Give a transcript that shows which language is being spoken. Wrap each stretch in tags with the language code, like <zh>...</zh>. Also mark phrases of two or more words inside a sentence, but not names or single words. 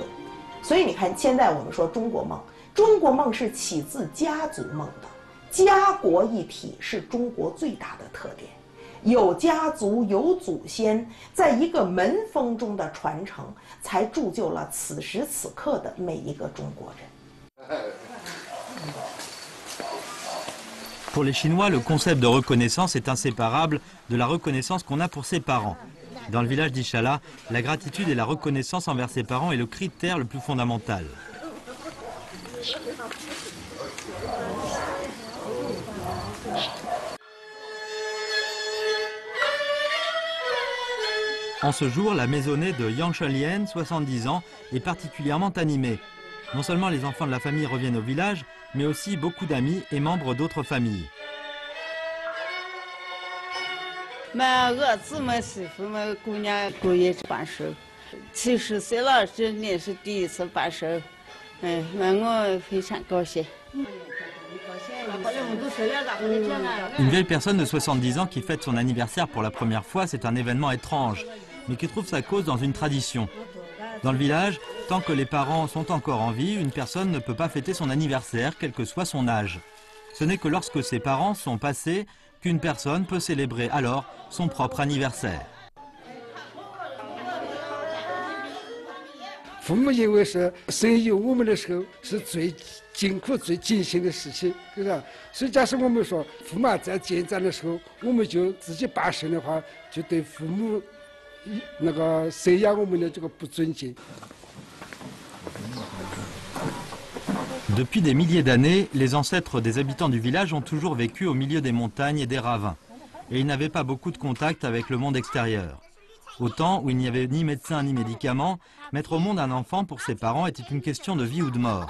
<zh>所以你看，现在我们说中国梦，中国梦是起自家族梦的，家国一体是中国最大的特点。有家族，有祖先，在一个门风中的传承，才铸就了此时此刻的每一个中国人。</zh> <fr>Pour les Chinois, le concept de reconnaissance est inséparable de la reconnaissance qu'on a pour ses parents. Dans le village d'Ichala, la gratitude et la reconnaissance envers ses parents est le critère le plus fondamental. En ce jour, la maisonnée de Yang Shenlian, 70 ans, est particulièrement animée. Non seulement les enfants de la famille reviennent au village, mais aussi beaucoup d'amis et membres d'autres familles.</fr> <zh>俺儿子们媳妇们姑娘过夜办事，70岁了，这年是第一次办事，我非常高兴。</zh> <fr>Une vieille personne de 70 ans qui fête son anniversaire pour la première fois, c'est un événement étrange, mais qui trouve sa cause dans une tradition. Dans le village, tant que les parents sont encore en vie, une personne ne peut pas fêter son anniversaire, quel que soit son âge. Ce n'est que lorsque ses parents sont passés qu'une personne peut célébrer alors son propre anniversaire.</fr> <zh>父母因为是生有我们的时候是最艰苦、最艰辛的事情，是吧？所以假使我们说父母在健在的时候，我们就自己办事的话，就对父母那个生养我们的这个不尊敬。</zh> <fr>Depuis des milliers d'années, les ancêtres des habitants du village ont toujours vécu au milieu des montagnes et des ravins. Et ils n'avaient pas beaucoup de contact avec le monde extérieur. Au temps où il n'y avait ni médecin ni médicaments, mettre au monde un enfant pour ses parents était une question de vie ou de mort.</fr>